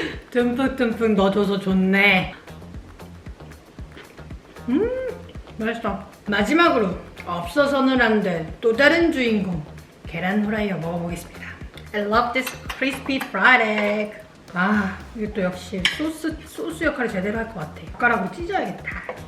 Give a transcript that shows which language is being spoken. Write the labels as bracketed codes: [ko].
[ko] 듬뿍듬뿍 넣어줘서 좋네. 맛있어. 마지막으로 없어서는 안 될 또 다른 주인공 계란 후라이어 먹어보겠습니다. [en] I love this crispy fried egg. [ko] 아, 이게 또 역시 소스 역할을 제대로 할 것 같아. 젓가락으로 찢어야겠다.